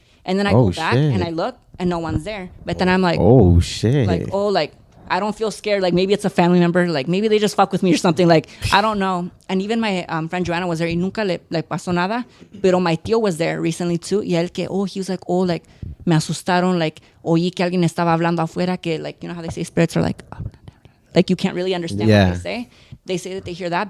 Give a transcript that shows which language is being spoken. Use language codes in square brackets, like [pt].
[en] And then I go back, and I look, and no one's there. But then I'm like... Oh, shit. Like, like... I don't feel scared. Like, maybe it's a family member. Like, maybe they just fuck with me or something. Like, I don't know. And even my friend Joanna was there. [es] Y nunca le pasó nada. [en] Pero my tío was there recently too. [es] Y él que, [en] he was like, [es] me asustaron. Like, oí que alguien estaba hablando afuera. [en] Que, like, you know how they say spirits are like you can't really understand what they say. They say that they hear that.